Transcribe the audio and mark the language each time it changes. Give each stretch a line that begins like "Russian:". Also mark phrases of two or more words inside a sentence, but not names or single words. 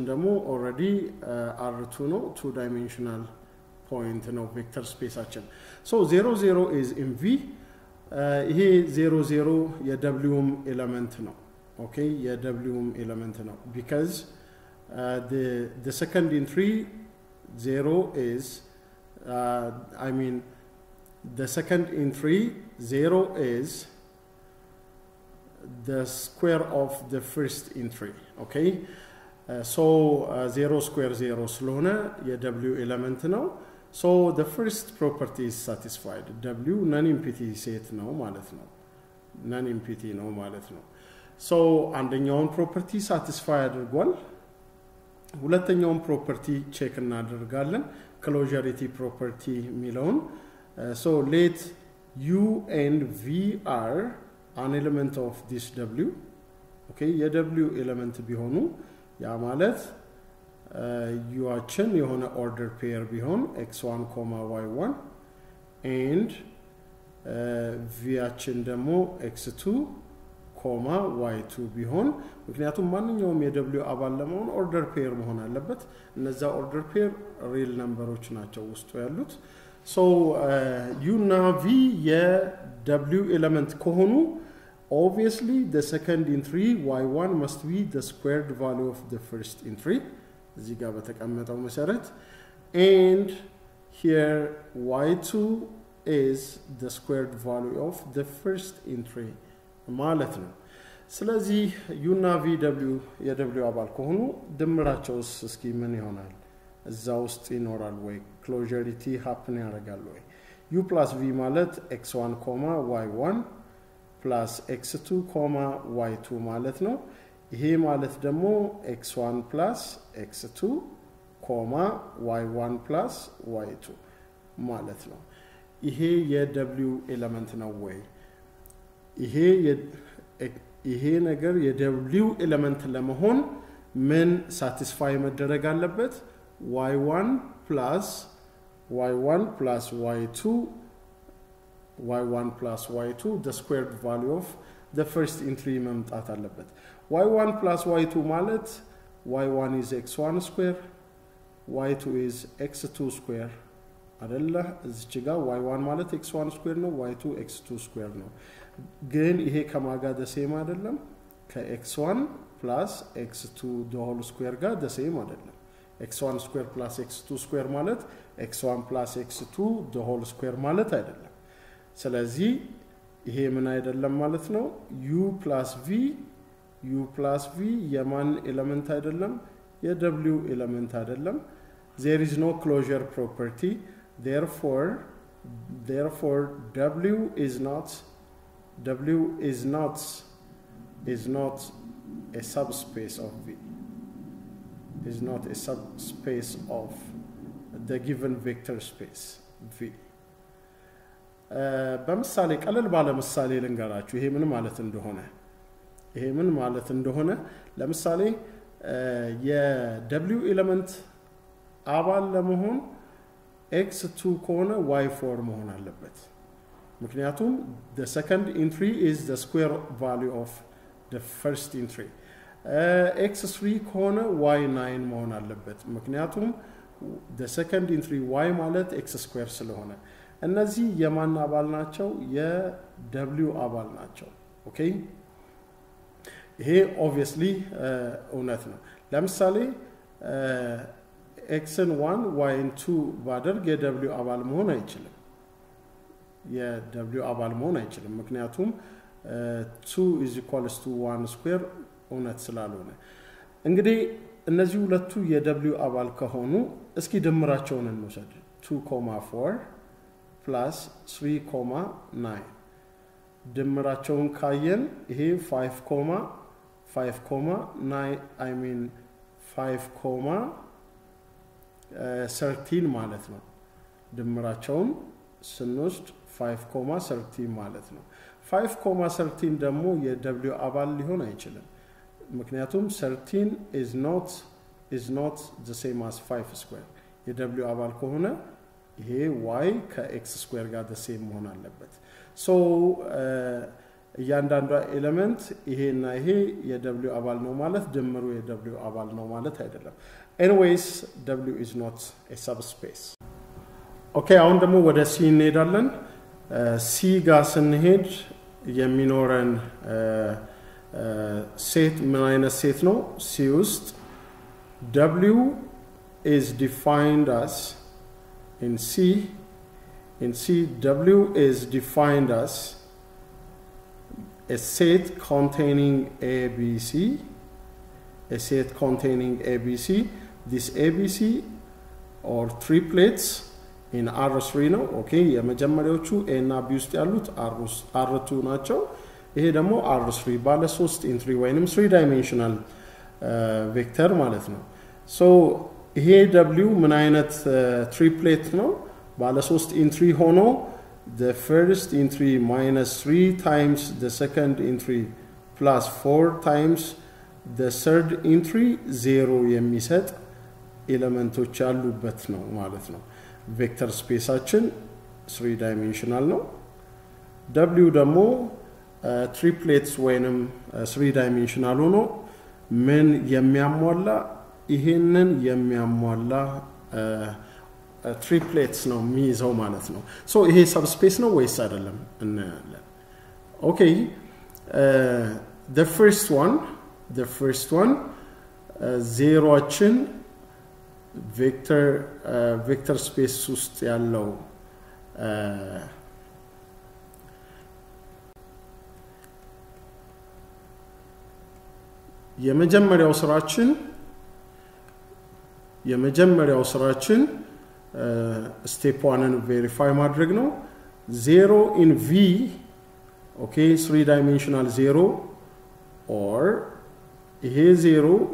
English: ደግሞ already r2 ነው two dimensional point ነው vector space አችን so 0 is in v ይሄ 0 የw element ነው okay የw element ነው because the second entry 0 is I mean the second entry 0 is the square of the first entry okay so 0 square 0
Amharic: ስለሆነ የw
English: element ነው so the first property is satisfied w non-empty set
Amharic: ነው ማለት ነው
English: non-empty
Amharic: ነው ማለት ነው
English: so አንደኛውን property satisfy
Amharic: አድርጓል ሁለተኛውን
English: property check እናደርጋለን closurity property የሚለውን so let u and v are an element of this w okay የw element
Amharic: ቢሆኑ ያ ማለት
English: u
Amharic: አችን የሆነ
English: order pair ቢሆን x1, y1 and v
Amharic: አችን ደግሞ x2, y2 ቢሆን ምክንያቱም ማንኛውም የw አባል ለመሆን
English: order pair
Amharic: መሆን አለበት እነዛ ኦርደር ፔር
English: real numbers
Amharic: ናቸው ውስጡ ያሉት so u እና
English: v የw ኤሌመንት ከሆኑ obviously the second entry y1 must be the squared value of the first entry
Amharic: እዚህ ጋር በተቀመጠው መሰረት
English: and here y2 is the squared value of
Amharic: the first entry ማለት ነው ስለዚህ u እና vw የw አባል ከሆኑ ድምራቸውስ እስኪ ምን ይሆናል እዛው ውስጥ ይኖራል ወይ
English: closurity happen
Amharic: ያደርጋል ወይ
English: u plus v
Amharic: ማለት x1, y1 plus x2, y2 ማለት ነው ይሄ ማለት ደግሞ x1 plus x2,
English: y1 plus y2
Amharic: ማለት ነው ይሄ የw ኤሌመንት ነው ወይ ይሄ ነገር የw ኤሌመንት ለመሆን ምን ሳቲስፋይ መደረግ አለበት
English: y1 plus y2 the squared value of the first entry
Amharic: መምጣት አለበት
English: y1 plus y2 ማለት y1 is x1 square y2 is x2 square
Amharic: አይደለ እዚህ ጋር y1 ማለት x1 square ነው y2 x2 square ነው ግን ይሄ ከማጋ ደሴም አይደለም ከx1 plus x2
English: the whole square
Amharic: ጋር ደሴም አይደለም x1 square plus x2 square ማለት x1 plus x2
English: the whole square
Amharic: ማለት አይደለም ስለዚህ ይሄ ምን አይደለም ማለት ነው u plus v የማን ኤሌመንት አይደለም የw ኤሌመንት አይደለም
English: there is no closure property therefore w is not a subspace of v is not a subspace of the given vector space v
Amharic: በምሳሌ ቀለል ባለ ምሳሌ ልንገራችሁ ይሄ ምን ማለት እንደሆነ ለምሳሌ የw ኤሌመንት አባል ለመሆን x2 ከሆነ y4 መሆን አለበት ምክንያቱም
English: the second entry is the square value of the first entry
Amharic: x3 ከሆነ y9 መሆን አለበት ምክንያቱም
English: the second entry
Amharic: y ማለት x square ስለሆነ እነዚህ የማን አባል ናቸው የw አባል ናቸው ኦኬ ይሄ obviously እውነት ነው ለምሳሌ xn 1 yn 2 ባደርግ የw አባል መሆን አይችልም የw አባል መሆን አይችልም ምክንያቱም
English: 2 is equals to 1 square
Amharic: እውነት ስላልሆነ እንግዲህ እነዚህ ሁለቱ የw አባል ከሆኑ እስኪ ድምራቸውን እንውሰድ 2,4 plus 3,9 ድምራቸውን ካየን ይሄ 5,9 I mean 5,13 ማለት ነው ድምራቸውን ስንወስድ 5,13 ማለት ነው 5,13 ደግሞ የw አባል ሊሆን አይችልም ምክንያቱም
English: 13 is not the same as 5 square
Amharic: የw አባል ከሆነ ይሄ
English: y ከx square ጋር the
Amharic: same መሆን አለበት so እያንዳንዱ ኤሌመንት ይሄና ይሄ የw አባል ነው ማለት ድምሩ የw አባል ነው ማለት አይደለም
English: anyways w is not a subspace okay
Amharic: አሁን ደግሞ ወደ c እንሄዳለን c ጋር ስንሄድ የሚኖረን ሴት ምን አይነት ሴት ነው c ውስጥ
English: w is defined as in c w is defined as a set containing abc this abc or triplets in r3 ነው okay
Amharic: የመጀመሪያዎቹ a እና b ውስጥ ያሉት r2 ናቸው ይሄ ደግሞ r3 ባለ 3 entry ወይንም
English: 3 dimensional vector
Amharic: ማለት ነው so
English: ይሄ w ምን አይነት triplet ነው
Amharic: ባለ 3
English: entry ሆኖ the first entry minus 3 times the second entry plus 4 times the third entry 0
Amharic: የሚሰጥ ኤሌመንቶች ያሉበት ነው ማለት ነው
English: vector space 3 dimensional
Amharic: ነው w ደግሞ triplets ወይንም 3 dimensional ሆኖ ምን የሚያሟላ ይሄንን የሚያሟላ triplets ነው የሚይዘው ማለት ነው so ይሄ subspace ነው ወይስ አይደለም እናያለን okay the first one zeroችን vector space ውስጥ ያለው የመጀመሪያው ስራችን step 1ን verify ማድረግ ነው
English: 0 in v okay 3 dimensional 0 or
Amharic: ይሄ 0